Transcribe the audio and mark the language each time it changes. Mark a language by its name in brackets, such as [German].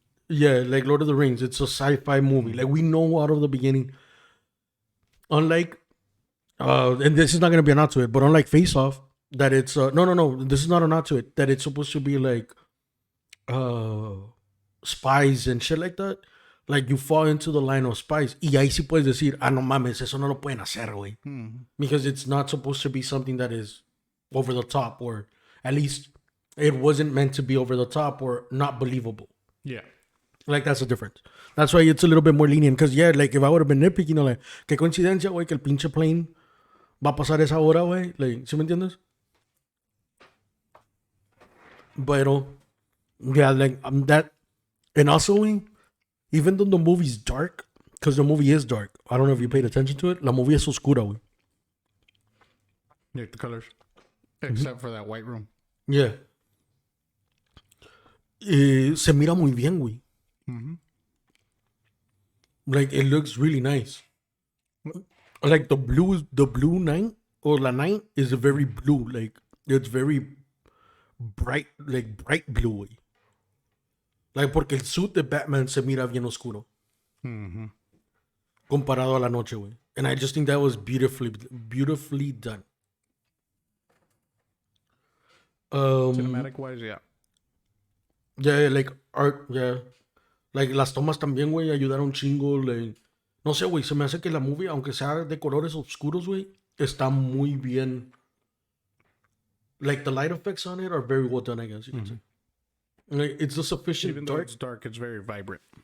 [English] yeah, like Lord of the Rings. It's a sci-fi movie. Like, we know out of the beginning. Unlike, and this is not gonna be a nod to it, but unlike Face Off, that it's no, this is not a nod to it. That it's supposed to be like spies and shit like that. Like, you fall into the line of spies. [Spanish] Y ahí sí puedes decir, no mames, eso no lo pueden hacer, güey. [English] Because it's not supposed to be something that is over the top, or at least it wasn't meant to be over the top or not believable. Yeah. Like, that's the difference. That's why it's a little bit more lenient. Because, yeah, like, if I would have been nitpicking, like, [Spanish] qué coincidencia, güey, que el pinche plane va a pasar esa hora, güey. Like, ¿sí me entiendes? [English] Pero, yeah, like, that. And also, güey, even though the movie's dark, because the movie is dark. I don't know if you paid attention to it. [Spanish] La movie es oscura, güey. [English] Like the colors. Except for that white room. Yeah. [Spanish] Se mira muy bien, güey. [English] Like, it looks really nice. Like, the blue night, or la night, is a very blue. Like, it's very bright, like, bright blue, güey. [Spanish] Like, porque el suit de Batman se mira bien oscuro. Comparado a la noche, güey. [English] And I just think that was beautifully done. Cinematic wise, yeah. Yeah, like, art, yeah. [Spanish] Like, las tomas también, güey, ayudaron un chingo. Like, no sé, güey, se me hace que la movie, aunque sea de colores oscuros, güey, está muy bien. [English] Like, the light effects on it are very well done, I guess you can say. Like, it's a sufficient Even though dark. it's dark, it's very vibrant.